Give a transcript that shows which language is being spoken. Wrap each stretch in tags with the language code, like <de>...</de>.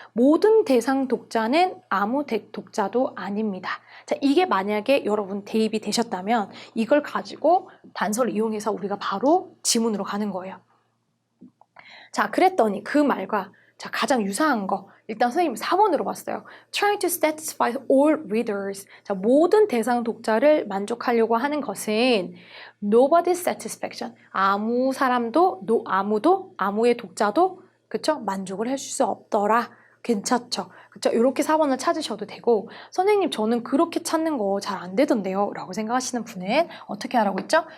<ko>모든 대상 독자는 아무 독자도 아닙니다. 자, 이게 만약에 여러분 대입이 되셨다면 이걸 가지고 단서를 이용해서 우리가 바로 지문으로 가는 거예요. 자, 그랬더니 그 말과 자, 가장 유사한 거 일단 선생님 4번으로 봤어요.</ko> <en>Trying to satisfy all readers.</en> <ko>자, 모든 대상 독자를 만족하려고 하는 것은</ko> <en>nobody's satisfaction.</en> <ko>아무 사람도, 아무도, 아무의 독자도 그쵸? 만족을 해줄 수 없더라. 괜찮죠? 그쵸? 이렇게 4번을 찾으셔도 되고 선생님 저는 그렇게 찾는 거 잘 안 되던데요 라고 생각하시는 분은 어떻게 하라고 했죠?</ko>